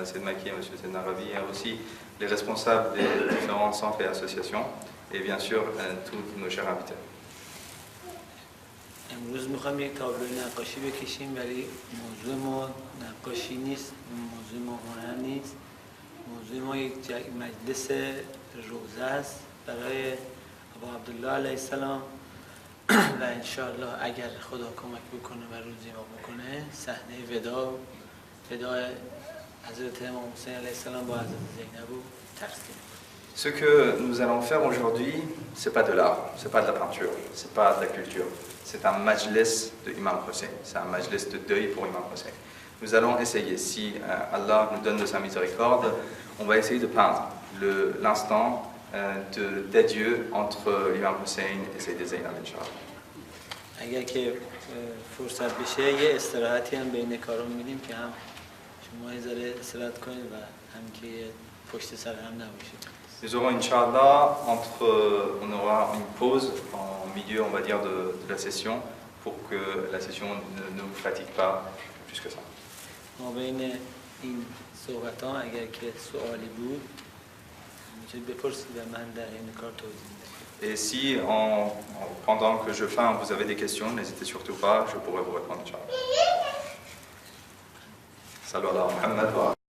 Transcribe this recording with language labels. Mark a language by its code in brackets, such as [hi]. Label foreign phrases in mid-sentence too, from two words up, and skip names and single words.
[fr] Sedmaki et M. Sednarabi, et aussi les responsables des différents centres et associations, et bien sûr, tous nos chers invités. [fa] امروز میخوام یک تابلو نقاشی بکشیم ولی موضوع ما نقاشی نیست، موضوع ما هنر نیست، موضوع ما یک مجلس روزه است برای ابا عبدالله علیه السلام و انشاءالله اگر خدا کمک بکنه و روزی ما بکنه صحنه وداع حضرت امام حسین علیه السلام با حضرت زینب و تقسیم. [fr] Ce que nous allons faire aujourd'hui, ce n'est pas de l'art, ce n'est pas de la peinture, ce n'est pas de la culture. C'est un majlis de Imam Hussein, c'est un majlis de deuil pour Imam Hussein. Nous allons essayer, si Allah nous donne de sa miséricorde, on va essayer de peindre l'instant d'adieu entre Imam Hussein et Sayyid Zainab, Inch'Allah. [fa] اگر که فرصت بشه یه استراحتی هم بین کارون میدیم که هم شما یه ذره استراحت کنید و هم که پشت سر هم نباشید. [fr] Nous aurons, Inch'Allah, on aura une pause en milieu, on va dire, de la session pour que la session ne vous fatigue pas plus que ça. [fa] ما بین این صحبت ها اگر که سوالی بود میتونید بپرسید و من در این کار توضیح میدم. [fr] Et si, pendant que je filme, vous avez des questions, n'hésitez surtout pas, je pourrai vous répondre, Inch'Allah. [ar] صلوا على محمد و